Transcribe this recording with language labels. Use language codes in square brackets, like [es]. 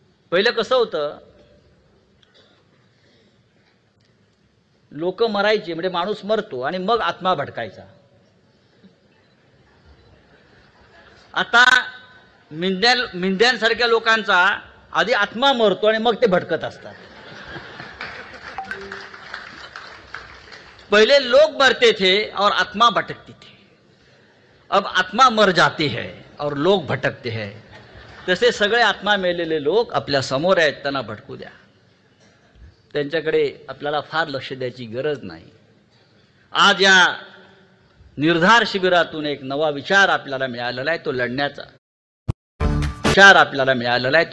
[mr] पहिलं कसं होतं, लोक मरायचे म्हणजे माणूस मरतो आणि मग आत्मा भटकायचा. आता मिंद्यांसारख्या लोकांचा आधी आत्मा मरतो आणि मग ते भटकत असतात. [hi] पहले लोग मरते थे और आत्मा भटकती थी. अब आत्मा मर जाती है और लोग भटकते हैं. [mr] तसे सगळे आत्मा मेलेले लोक आपल्या समोर आहेत, त्यांना भटकू द्या. त्यांच्याकडे आपल्याला फार लक्ष द्यायची गरज नाही. आज या निर्धार शिबिरातून एक नवा विचार आपल्याला मिळालेला आहे, तो लढण्याचा विचार आपल्याला मिळालेला आहे, तो